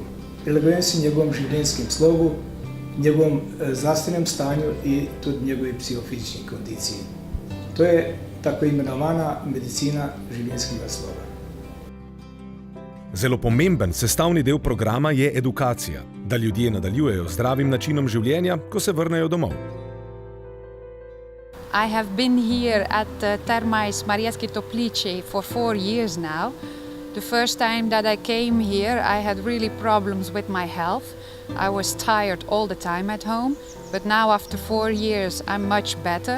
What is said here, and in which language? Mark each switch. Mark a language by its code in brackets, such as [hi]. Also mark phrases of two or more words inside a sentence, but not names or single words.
[sl] Prilagojeni su njegovom življenjskim slogu, njegovom zdravstvenem stanju i tudi njegovi psihofizični kondiciji. To je tako imenovana medicina življenjskega sloga. Zelo pomemben sestavni del programa je edukacija, da ljudje nadaljujejo zdravim načinom življenja, ko se vrnejo domov. [en] I have been here at Termai Šmarješke Toplice for 4 years now. The first time that I came here, I had really problems with my health. I was tired all the time at home, but now after 4 years, I'm much better.